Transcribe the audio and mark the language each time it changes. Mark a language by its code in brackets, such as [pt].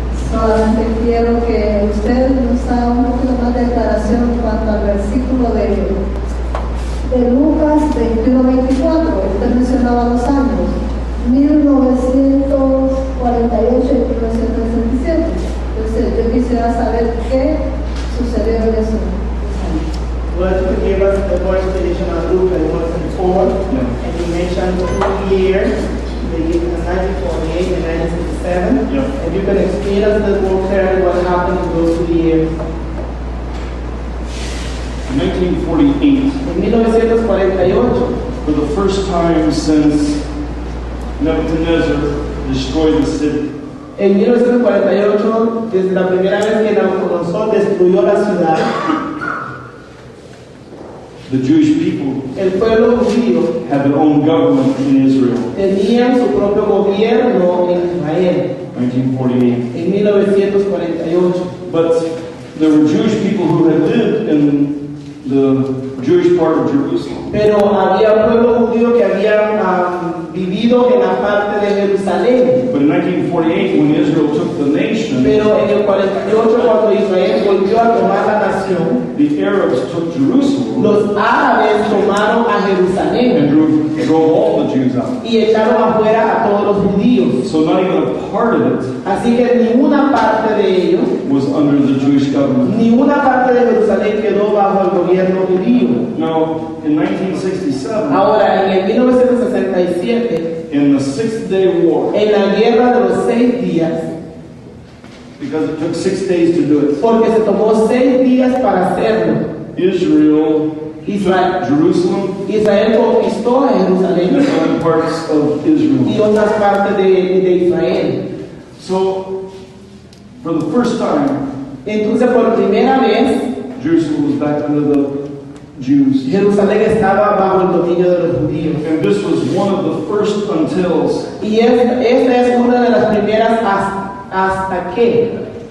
[es] Solamente quiero que usted nos haga un poquito más de aclaración en cuanto al versículo de Lucas 21-24. Usted mencionaba los años 1948 y 1967. Entonces yo quisiera saber qué sucedió en esos años. [en] Well, you gave us the more explanation on Luke and 1:4, and you mentioned 2 years, the year 1948 and 1967. Yeah. And you can explain us a little more clearly what happened in those 2 years. In 1948, [es] En 1948, [en] for the first time since Nebuchadnezzar destroyed the city, [es] en 1948, desde la primera vez que Nabucodonosor destruyó la ciudad, [en] the Jewish people [es] el pueblo judío [en] had their own government in Israel. [es] tenía su propio gobierno en Israel [en] 1948. [es] en 1948. [en] But there were Jewish people who had lived in the Jewish part of Jerusalem. [es] Pero había un pueblo judío que había vivido en la parte de Jerusalén. [en] But in 1948, when Israel took the nation, [es] Pero en el 48, cuando Israel volvió a tomar la nación, nación, [en] the Arabs took Jerusalem [es] los árabes tomaron a Jerusalén [en] and drove all the Jews out. [es] y echaron afuera a todos los judíos. [en] So not even a part of it [es] Así que ninguna parte de ellos, [en] was under the Jewish government. [es] ninguna parte de Jerusalén quedó bajo el gobierno judío. [en] Now, in 1967, [es] Ahora, en el 1967, [en] in the Six-Day War, [es] en la guerra de los 6 días, [en] because it took 6 days to do it, [es] porque se tomó 6 días para hacerlo, [en] Israel [es] Israel, [en] took Jerusalem [es] Israel conquistó a Jerusalén [en] and other parts of [es] y [en] Israel. [es] otras partes de Israel. [en] So, for the first time, [es] Entonces, por primera vez, [en] Jerusalem was back under the Jews. [es] Jerusalén estaba bajo el dominio de los judíos. [en] And this was one of the first untils [es] Y esta es una de las primeras hasta que